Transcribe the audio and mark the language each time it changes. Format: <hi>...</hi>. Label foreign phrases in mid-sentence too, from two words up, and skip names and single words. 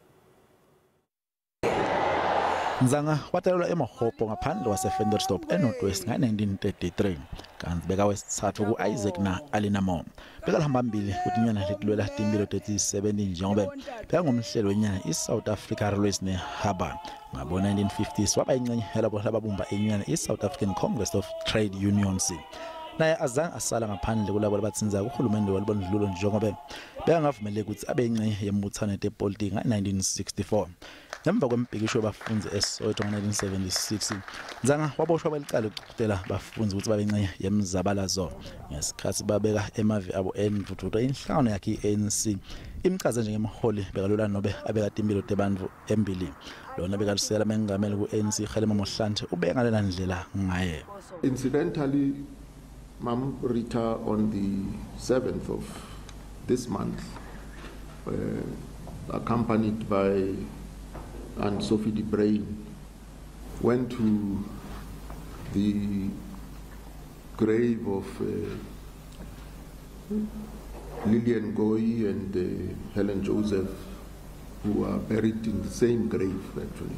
<ss>Nzanga watalelwa eMahobho ngaphandle wase-Ventersdorp eNorthwest nga-1933 kanti bekawesithathu ku-Isaac na Alinamo bekalihamba phambili kuthi inyana likulwela timpilo 37 njengoba bekangumhlelo wenyana iSouth Africa Railways neHarbour ngabo-1950s waba ingcenye yalabo lababumba inyana iSouth African Congress of Trade Unions. Naye azange asala ngaphandle kulabo labatsinza kuhulumende walibondlulo njengoba bekangavumeleki ukuthi abe ingcenye yembuthano yepolitiki nga-1964. Ngemva kwembhikisho bafunzi eSoweto ngo-1976 Nzanga waboshwa beliqala ukucukutela bafunzi ukuthi babe ingcenye yemzabalazo ngesikhathi babeka emavi abo endvutvuto inhlangano yakhe i-ANC imchaze njengemholi bekalula nobe abekade impilo tebantfu embili lona bekalusela mengameli ku-ANC Kgalema Mohlante ubengalela ndlela ngaye.</ss> <en>Incidentally, Mam Rita on the 7th of this month, accompanied by and Sophie de Brain, went to the grave of Lillian Goy and Helen Joseph, who are buried in the same grave actually.</en>